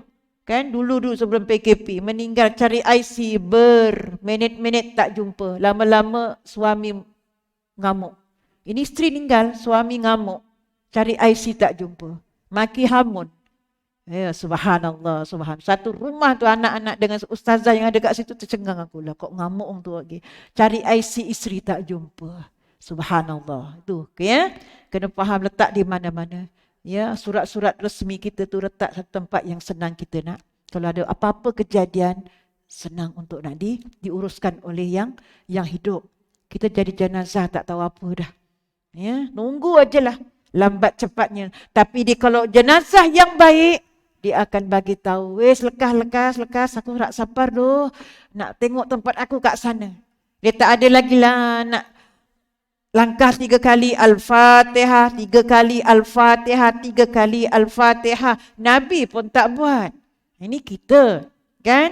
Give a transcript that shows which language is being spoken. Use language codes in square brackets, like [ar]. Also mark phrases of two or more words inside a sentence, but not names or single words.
[ms] Kan dulu sebelum PKP meninggal cari IC berminit-minit tak jumpa. Lama-lama suami ngamuk. Ini isteri meninggal, suami ngamuk. Cari IC tak jumpa. Maki hamun. Ya subhanallah, subhanallah. Satu rumah tu anak-anak dengan ustazah yang ada kat situ tercengang aku lah. Kok ngamuk tu lagi. Cari IC isteri tak jumpa. Subhanallah. Tu ya. Kena faham letak di mana-mana. Ya, surat-surat resmi kita tu letak satu tempat yang senang kita nak. Kalau ada apa-apa kejadian, senang untuk nak diuruskan oleh yang hidup. Kita jadi jenazah tak tahu apa dah. Ya, nunggu ajalah lambat cepatnya. Tapi kalau jenazah yang baik, dia akan bagi tahu, wes lekas aku nak sabar doh, nak tengok tempat aku kat sana. Dia tak ada lagi lah nak langkah 3 kali Al-Fatihah, 3 kali Al-Fatihah, 3 kali Al-Fatihah. Nabi pun tak buat. Ini kita, kan?